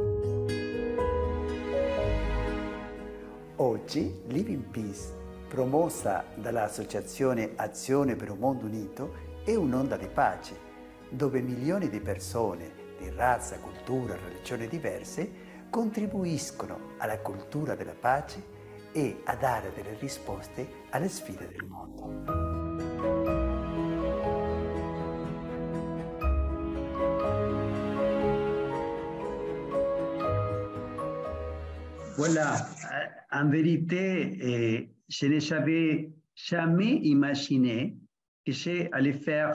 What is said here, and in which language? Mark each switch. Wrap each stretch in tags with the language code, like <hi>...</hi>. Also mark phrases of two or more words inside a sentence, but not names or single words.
<it>Oggi Living Peace, promossa dall'Associazione Azione per un Mondo Unito, è un'onda di pace, dove milioni di persone di razza, cultura, religioni diverse contribuiscono alla cultura della pace e a dare delle risposte alle sfide del mondo.</it> <fr>Voilà, en vérité, je n'avais jamais imaginé que j'allais faire</fr>